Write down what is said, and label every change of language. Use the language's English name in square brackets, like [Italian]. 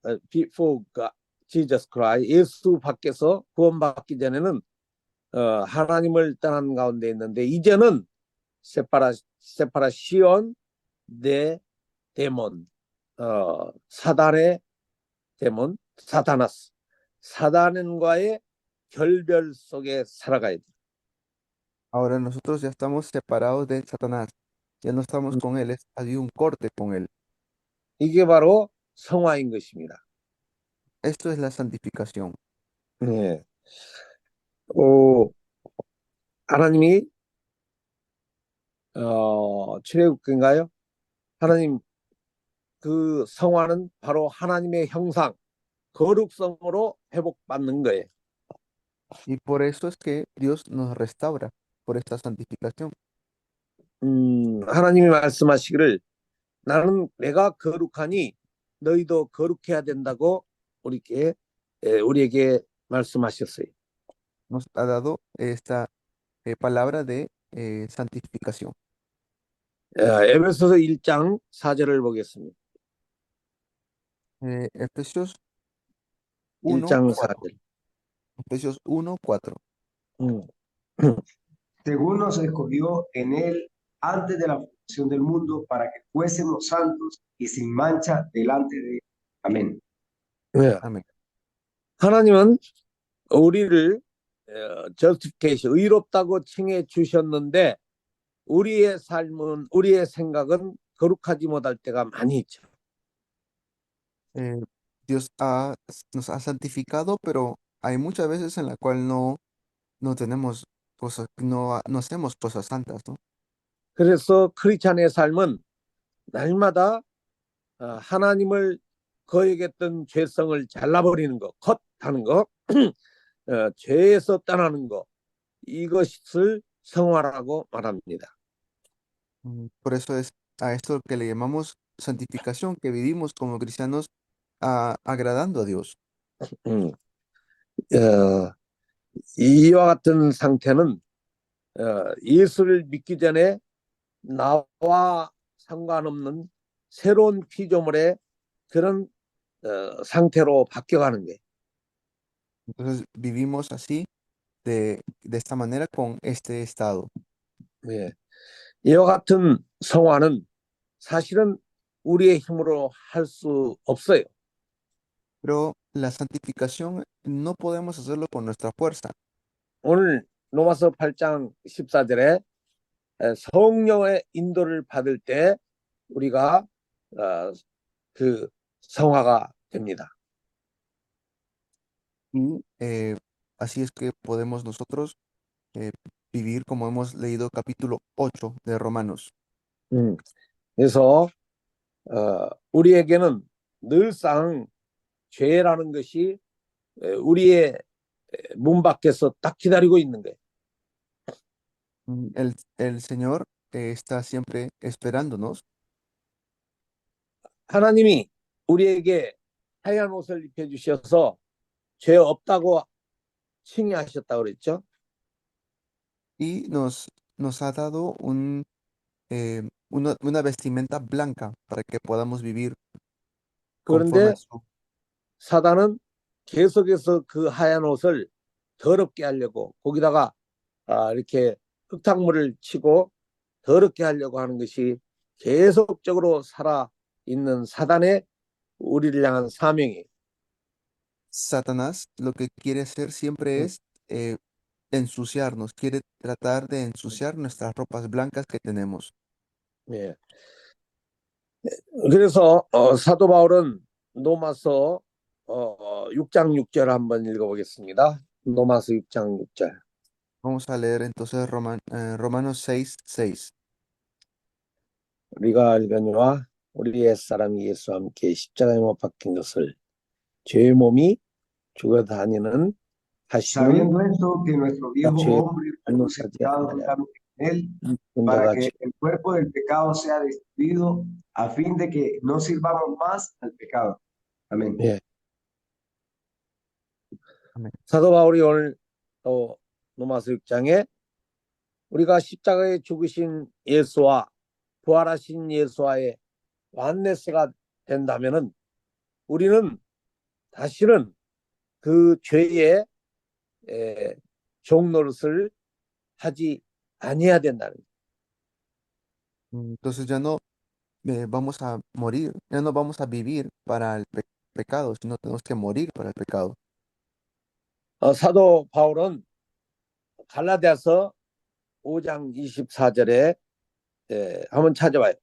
[English] before Jesus Christ [Korean] 예수 밖에서 구원받기 전에는 하나님을 떠난 가운데 있는데 이제는 세파라시온 데 데몬 사단의 데몬 사타나스 사단과의 결별 속에 살아가야 돼. [Spanish] Ahora nosotros ya estamos separados de Satanás. Ya no estamos con él, ha habido un corte con él. [Korean] 이게 바로 성화인 것입니다. [Spanish] Esto es la santificación. [Korean] 네. 하나님이 출애굽인가요? 하나님 그 성화는 바로 하나님의 형상, 거룩성으로 회복받는 거예요. [Spanish] Y por eso es que Dios nos restaura, por esta santificación. [Korean] 하나님이 말씀하시기를 나는 내가 거룩하니 너희도 거룩해야 된다고 우리에게 말씀하셨어요. [Spanish] Nos ha dado esta palabra de santificación. [Korean] 에베소서 1장 4절을 보겠습니다. [Spanish] Efesios [Korean] 1장 [Spanish] 1, 4. [Korean] 4절. [Spanish] Efesios 1, 4. según nos escogió en él antes de la fundación del mundo para que fuésemos santos y sin mancha delante de él. Amén. [Korean] 예. [Spanish] Amén. [Korean] 하나님은 우리를 justification, 의롭다고 칭해 주셨는데 우리의 삶은, 우리의 생각은 거룩하지 못할 때가 많이 있죠. [Spanish] Eh, Dios nos ha santificado, pero hay muchas veces en la cual no tenemos cosas, no hacemos cosas santas, ¿no? [Korean] 그래서 크리스찬의 삶은 날마다 하나님을 거역했던 죄성을 잘라버리는 거, 컷하는 거, 죄에서 떠나는 거, 이것을 성화라고 말합니다. [Spanish] Por eso es a esto que le llamamos santificación, que vivimos como cristianos agradando a Dios. [Korean] 음, 어, 이와 같은 상태는 예수를 믿기 전에 나와 상관없는 새로운 피조물의 그런 상태로 바뀌어가는 게. [Spanish] Entonces vivimos así, de esta manera, con este estado. [Korean] 예. 이와 같은 성화는 사실은 우리의 힘으로 할 수 없어요. [Spanish] Pero la santificación no podemos hacerlo con nuestra fuerza. [Korean] 오늘 로마서 8장 14절에 성령의 인도를 받을 때 우리가 그 성화가 됩니다. [Spanish] Y así es que podemos nosotros vivir como hemos leído capítulo 8 de Romanos. [Korean] 그래서 우리에게는 늘상 죄라는 것이 우리의 문 밖에서 딱 기다리고 있는 거예요. [Spanish] El Señor está siempre esperándonos. [Korean] 하나님이 우리에게 하얀 옷을 입혀주셔서 죄 없다고 칭의하셨다고 그랬죠. [Spanish] Y nos ha dado una vestimenta blanca para que podamos vivir conforme [Korean] 그런데 [Spanish] a su. [Korean] 사단은 계속해서 그 하얀 옷을 더럽게 하려고 거기다가 이렇게 흙탕물을 치고 더럽게 하려고 하는 것이 계속적으로 살아있는 사단의 우리를 향한 사명이에요. [Spanish] Satanás lo que quiere hacer siempre es ensuciarnos, quiere tratar de ensuciar nuestras ropas blancas que tenemos. [Korean] 예. 그래서 사도 바울은 로마서 6장 6절 한번 읽어보겠습니다. 로마서 6장 6절. [Spanish] Vamos a leer entonces Romanos 6:6. [Korean] 우리가 알거니와 우리 옛사람이 예수와 함께 십자가에 못 박힌 것을 죄의 몸이 죽어 다니는 하시는 [Spanish] Sabiendo esto, que nuestro viejo [Korean] 죄 [Spanish] hombre fue crucificado juntamente con él, para [Korean] 자가 [Spanish] que el cuerpo del pecado sea destruido, a fin de que no sirvamos más al pecado. Amén. [Korean] 예. 아멘. 사도 바울이 오늘 또 로마서 6장에 우리가 십자가에 죽으신 예수와 부활하신 예수와의 완네스가 된다면은 우리는 다시는 그 죄의 종노릇을 하지 아니해야 된다는 거예요. [Spanish] Entonces ya no vamos a morir, ya no vamos a vivir para el pecado, sino tenemos que morir para el pecado. [Korean] 사도 바울은 갈라디아서 5장 24절에 한번 찾아봐요.